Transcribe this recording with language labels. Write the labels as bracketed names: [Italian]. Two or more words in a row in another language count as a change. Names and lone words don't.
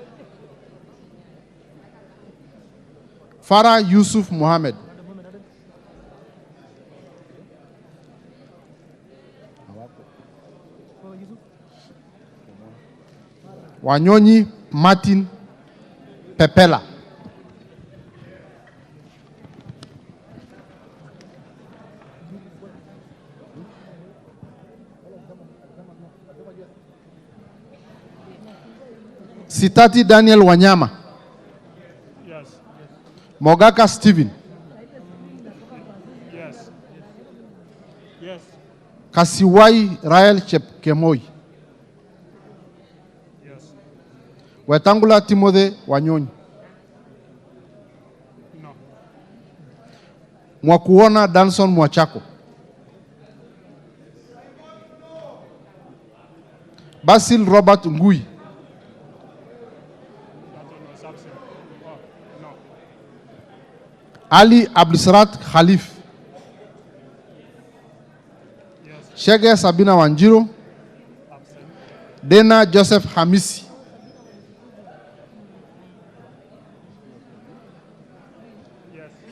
[English] Farah Yusuf Mohammed, Wanyonyi Martin Pepela, Sitati Daniel Wanyama, Yes. Mogaka Stephen, Yes. Yes. Kasiwai Rael Chepkemoi, Yes. Wetangula Timothy Wanyonyi, No. Mwakuona Danson Mwachako, Basil Robert Ngui, That one was absent. Oh, no. Ali Abdulsarat Khalif, Yes. Shege Sabina Wanjiro, Absent. Dena Joseph Hamisi, Yes.